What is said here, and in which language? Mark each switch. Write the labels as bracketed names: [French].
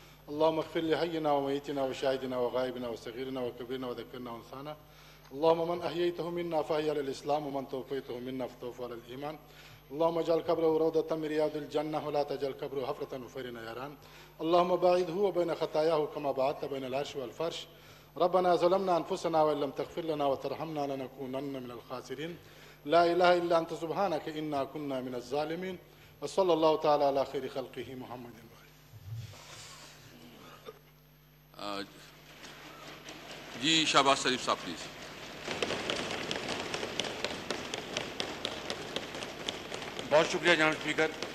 [Arabic] اللہم اغفر لحینا ومیتنا وشاہدنا وغائبنا وصغیرنا وکبیرنا وذکرنا وانثانا. اللہم من احییتہ منا فاحی علی الاسلام ومن توفیتہ منا فتوفہ علی الایمان. اللہم اجعل قبرہ روضۃ من ریاض الجنہ ولا تجعل قبرہ حفرۃ من حفر نیران. اللہم باعدہ وبین خطایاہ کما بعدت بین العرش والفرش. ربنا ظلمنا انفسنا وان لم تغفر لنا وترحمنا لنكونن من الخاسرین. لا الہ الا انت سبحانک انا كنا من الظالمین. وصلی اللہ تعالی علی خیر خلقہ محمد. [Urdu] جی شہباز شریف صاحب پلیز. بہت شکریہ جناب اسپیکر.